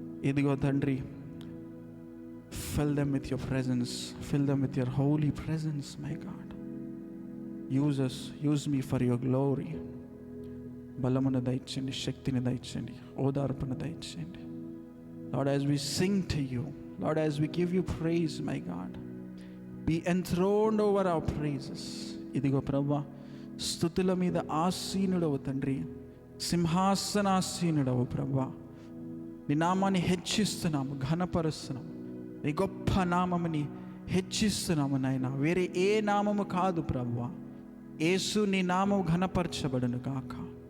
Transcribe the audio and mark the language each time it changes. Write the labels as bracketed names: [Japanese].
[Telugu] ఇదిగో తండ్రి, [English] fill them with your presence, fill them with your holy presence, my God. Use us, use me for your glory. [Telugu] బలమును దయచండి, శక్తిని దయచండి, ఓదార్పును దయచండి. [English] Lord, as we sing to you, Lord, as we give you praise, my God, be enthroned over our praises. [Telugu] ఇదిగో ప్రభా, స్తుతుల మీద ఆసీనుడవు తండ్రి, సింహాసనాసీనుడవు ప్రభా. నీ నామాన్ని హెచ్చిస్తున్నాము, ఘనపరుస్తున్నాము, నీ గొప్ప నామముని హెచ్చిస్తున్నాము నాయన. వేరే ఏ నామము కాదు ప్రభువా. యేసు నీ నామము ఘనపరచబడును గాక.